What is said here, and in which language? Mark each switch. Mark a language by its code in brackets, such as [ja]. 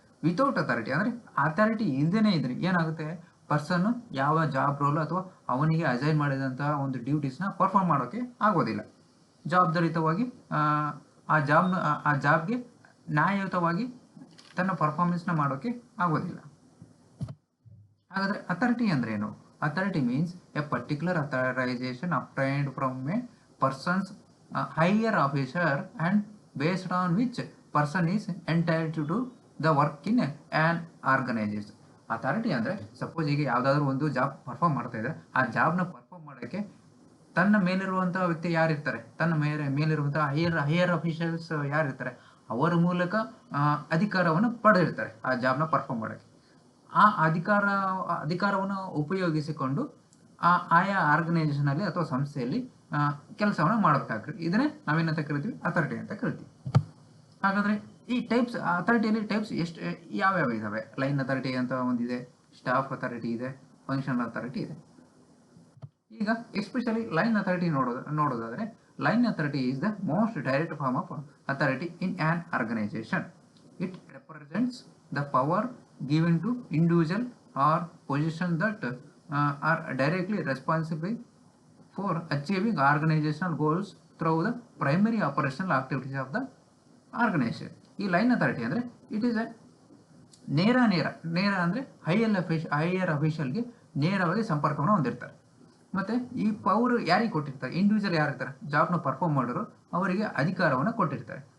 [kn] Without authority ಅಂದರೆ authority ಇಲ್ಲದೇ ಇದ್ರೆ ಏನಾಗುತ್ತೆ, ಪರ್ಸನ್ ಯಾವ ಜಾಬ್ ರೋಲ್ ಅಥವಾ ಅವನಿಗೆ ಅಸೈನ್ ಮಾಡಿದಂತಹ ಒಂದು ಡ್ಯೂಟೀಸ್ನ ಪರ್ಫಾರ್ಮ್ ಮಾಡೋಕ್ಕೆ ಆಗೋದಿಲ್ಲ. ಜವಾಬ್ದಾರಿತವಾಗಿ ಆ ಜಾಬ್ಗೆ ನ್ಯಾಯಯುತವಾಗಿ ತನ್ನ ಪರ್ಫಾರ್ಮೆನ್ಸ್ನ ಮಾಡೋಕ್ಕೆ ಆಗೋದಿಲ್ಲ. ಹಾಗಾದರೆ ಅಥಾರಿಟಿ ಅಂದ್ರೆ ಏನು? [en] Authority means a particular authorization obtained from a person's higher officer and based on which person is entitled to do the work in an organization. [kn] Authority ಅಂದರೆ ಸಪೋಸ್ ಈಗ ಯಾವುದಾದ್ರೂ ಒಂದು ಜಾಬ್ ಪರ್ಫಾರ್ಮ್ ಮಾಡ್ತಾ ಇದ್ದಾರೆ, ಆ ಜಾಬ್ನ ಪರ್ಫಾರ್ಮ್ ಮಾಡೋಕ್ಕೆ ತನ್ನ ಮೇಲಿರುವಂಥ ವ್ಯಕ್ತಿ ಯಾರಿರ್ತಾರೆ, ತನ್ನ ಮೇಲಿರುವಂಥ ಹೈಯರ್ ಅಫಿಷಿಯಲ್ಸ್ ಯಾರಿರ್ತಾರೆ ಅವರ ಮೂಲಕ ಅಧಿಕಾರವನ್ನು ಪಡೆದಿರ್ತಾರೆ ಆ ಜಾಬ್ನ ಪರ್ಫಾರ್ಮ್ ಮಾಡೋಕ್ಕೆ. ಆ ಅಧಿಕಾರವನ್ನು ಉಪಯೋಗಿಸಿಕೊಂಡು ಆಯಾ ಆರ್ಗನೈಸೇಷನಲ್ಲಿ ಅಥವಾ ಸಂಸ್ಥೆಯಲ್ಲಿ ಕೆಲಸವನ್ನು ಮಾಡಬೇಕಾಗ್ತದೆ. ಇದನ್ನೇ ನಾವೇನಂತ ಕರಿತೀವಿ, ಅಥಾರಿಟಿ ಅಂತ ಕರಿತೀವಿ. ಹಾಗಾದರೆ ಈ ಟೈಪ್ಸ್ ಅಥಾರಿಟಿಯಲ್ಲಿ ಟೈಪ್ಸ್ ಯಾವ್ಯಾವ ಇದ್ದಾವೆ? ಲೈನ್ ಅಥಾರಿಟಿ ಅಂತ ಒಂದಿದೆ, ಸ್ಟಾಫ್ ಅಥಾರಿಟಿ ಇದೆ, ಫಂಕ್ಷನಲ್ ಅಥಾರಿಟಿ ಇದೆ. ಈಗ ಎಸ್ಪೆಷಲಿ ಲೈನ್ ಅಥಾರಿಟಿ ನೋಡೋದಾದರೆ [en] Line authority is the most direct form of authority in an organisation. It represents the power given to individual or position that are directly responsible for achieving organizational goals through the primary operational activities of the organization. [kn] ಈ line authority ಅಂದರೆ [en] it is a [kn] ನೇರ ಅಂದರೆ higher ಅಫಿಷಿಯಲ್ಗೆ ನೇರವಾಗಿ ಸಂಪರ್ಕವನ್ನು ಹೊಂದಿರ್ತಾರೆ. ಮತ್ತು ಈ power ಯಾರಿಗೆ ಕೊಟ್ಟಿರ್ತಾರೆ? ಇಂಡಿವಿಜುವಲ್ ಯಾರಿರ್ತಾರೆ ಜಾಬ್ನ ಪರ್ಫಾರ್ಮ್ ಮಾಡೋರು ಅವರಿಗೆ ಅಧಿಕಾರವನ್ನು ಕೊಟ್ಟಿರ್ತಾರೆ.